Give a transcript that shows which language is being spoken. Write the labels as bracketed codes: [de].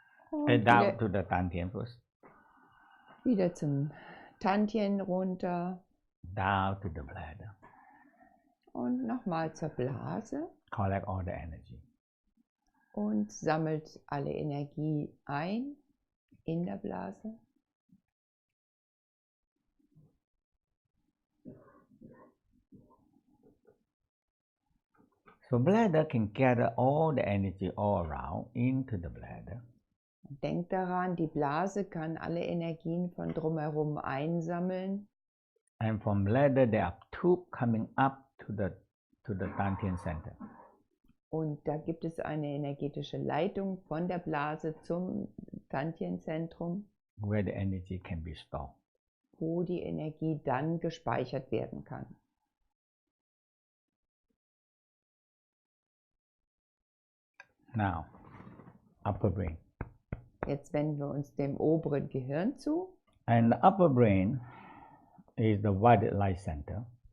[en] Down to the Dantian first. [de] Wieder zum Tantien runter. [en] Down to the bladder. [de] Und nochmal zur Blase. [en] Collect all the energy. [de] Und sammelt alle Energie ein in der Blase. [en] So bladder can gather all the energy all around into the bladder. [de] Denkt daran, die Blase kann alle Energien von drumherum einsammeln. [en] And from bladder there are tubes coming up to the Dantian center. [de] Und da gibt es eine energetische Leitung von der Blase zum Dantienzentrum, [en] where the energy can be stored. [de] Wo die Energie dann gespeichert werden kann. [en] Now, upper brain. [de] Jetzt wenden wir uns dem oberen Gehirn zu. [en] And the upper brain is the violet light center.